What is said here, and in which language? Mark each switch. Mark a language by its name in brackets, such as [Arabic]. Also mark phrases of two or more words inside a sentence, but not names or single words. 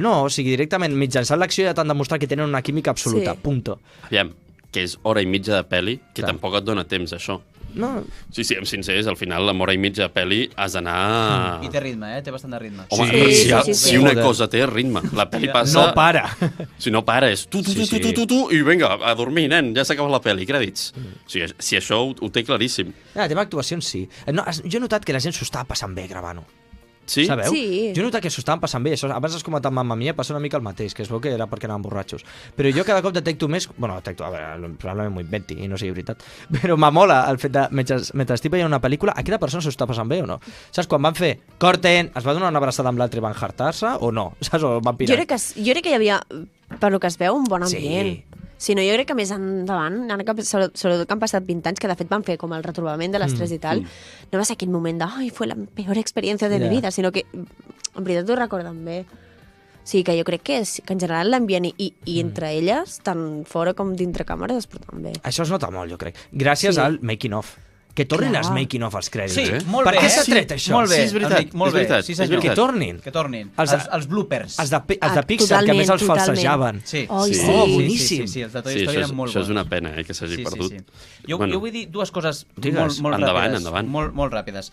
[Catalan] No, o sigui, directament mitjançant l'acció ja t'han demostrat que tenen una química absoluta, punto. Aviam, que és hora i mitja de pel·li, que tampoc et dona temps, això. No. Sí, siguem sincers, al final, amb hora i mitja de pel·li has d'anar... I té ritme, té bastant de ritme. Home, si una cosa té ritme, la pel·li passa... No para. Si no para, és tu, i vinga, a dormir, nen, ja s'acaba la pel·li, crèdits. Si això ho té claríssim. El tema actuacions, sí. No, jo he notat que la gent s'ho estava passant bé gravant-ho. Sí? Sabeu? Sí. Jo he notat que s'ho estaven passant bé. Això, abans has comentat Mamma Mia, passa una mica el mateix, que es veu que era perquè anaven borratxos. Però jo cada cop detecto més... Bueno, detecto, a veure, probablement m'ho inventi i no sigui veritat. Però m'amola el fet de, mentre estic veient una pel·lícula, aquella persona s'ho està passant bé o no? Saps, quan van fer corten, es va donar una abraçada amb l'altre i van hartar-se o no? Saps, o van pirar? Jo crec que hi havia, per lo que es veu, un bon ambient. Sí, no, jo crec que més endavant, sobretot que han passat 20 anys, que de fet van fer com el retrobament de les 3 i tal, no va ser aquell moment de «Ai, [Spanish] fue la peor experiencia de mi vida», [Catalan] sinó que en veritat ho recorden bé. Sí, que jo crec que en general l'ambient i entre elles, tant fora com dintre càmeres, es porten bé. Això es nota molt, jo crec. Gràcies al [English] making of. [Catalan] Que tornin els [English] making of [Catalan] als crèdits. Sí, molt bé. Per què s'ha tret això? Molt bé, sí, és veritat. Molt bé. Sí, senyor. Que tornin. Que tornin. Els bloopers. Els de Pixar, que a més els falsejaven. Sí. Oh, boníssim. Sí, els de Toy Story eren molt bons. Això és una pena, que s'hagi perdut. Jo vull dir dues coses molt ràpides. Endavant. Molt ràpides.